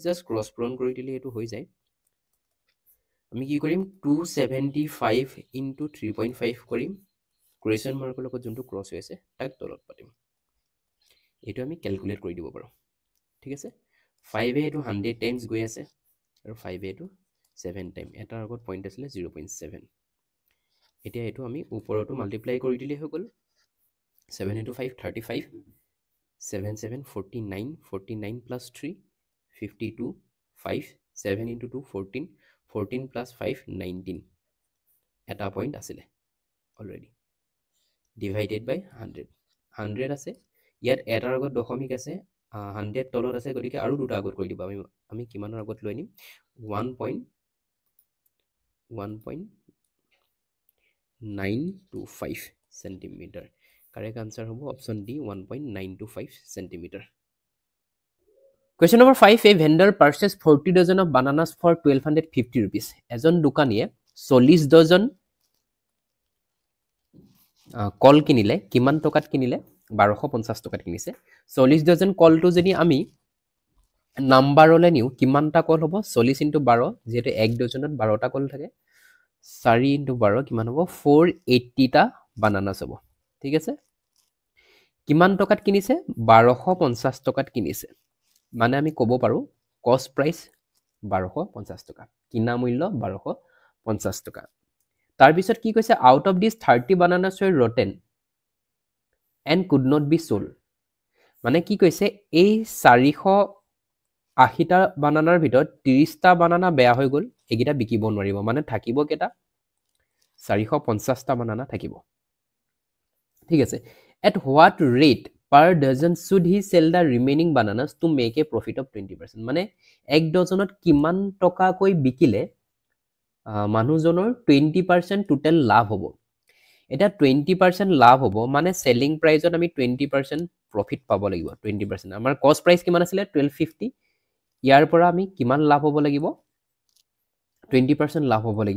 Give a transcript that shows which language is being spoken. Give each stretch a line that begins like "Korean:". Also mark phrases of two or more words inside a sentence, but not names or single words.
Assamese: জাস্ট ক্ৰস পূৰণ কৰি দিলে এটো হৈ যায় আমি কি কৰিম 275 into 3.5 কৰিম কুৱেশ্যন মাৰ্কৰ লগত যোনটো ক্ৰস হৈ আছে তাক তলত পাতিম এটো আমি ক্যালকুলেট কৰি দিব পাৰো ঠিক আছে 5 এ এটো 100 টাইমছ গৈ আছে আৰু 5 এ এটো 7 টাইম এটাৰ আগত পইণ্ট আছিল 0.7 এতিয়া এটো আমি ওপৰটো মাল্টিপ্লাই কৰি দিলে হৈ গল 7 into 5 35 7 7 49 49 plus 3 52 5 7 into 2 14 14 plus 5 19 এটা পইণ্ট আছিল অলৰেডি
English: divided by
Assamese: 100 100 আছে ইয়াত এটাৰ আগত দশমিক আছে 100 তলত আছে গতিকে আৰু দুটা আগত কৰি দিব আমি কিমানৰ আগত লৈ নিম 1.925 সেন্টিমিটাৰ
English: correct answer
Assamese: হ'ব অপশন ডি 1.925 সেন্টিমিটার
English: Question number 5 A vendor purchased 40 dozen of bananas for 1250 rupees
Assamese: এজন দোকানীয়ে 40 ডজন কল কিনিলে কিমান টকাত কিনিলে 1250 টকাত কিনিছে 40 ডজন কলটো যদি আমি নাম্বাৰলে নিউ কিমানটা কল হ'ব 40 * 12 যেটো 1 ডজনত 12টা কল থাকে 4 * 12 কিমান হ'ব 480 টা বানানাস হ'ব ঠিক আছে কিমান টকাত কিনিছে 1250 টকাত কিনিছে মানে আমি ক'ব পাৰো
English: cost price
Assamese: 1250 টকা কিনা মূল্য 1250 টকা তাৰ পিছত কি কৈছে
English: out of this
Assamese: 30
English: bananas were rotten and could not be sold
Assamese: মানে কি কৈছে এই 480 টা বানানাৰ ভিতৰত 30 টা বানানা বেয়া হৈ গল এগিটা বিকিব নোৱাৰিব মানে থাকিব কেটা 450 টা বানানা থাকিব ঠিক আছে
English: at what rate per dozen should he sell the remaining bananas to make a profit of
Assamese: 20% মানে এক ডজনত কিমান টকা কৈ বিকিলে মানুহজনৰ 20% টোটাল লাভ হ'ব এটা 20% লাভ হ'ব মানে সেলিং প্ৰাইসত আমি 20% প্ৰফিট পাব লাগিব 20% আমাৰ
English: cost price
Assamese: কিমান আছিল 1250 ইয়াৰ পৰা আমি কিমান লাভ হ'ব লাগিব 20% লাভ হ'ব লাগিব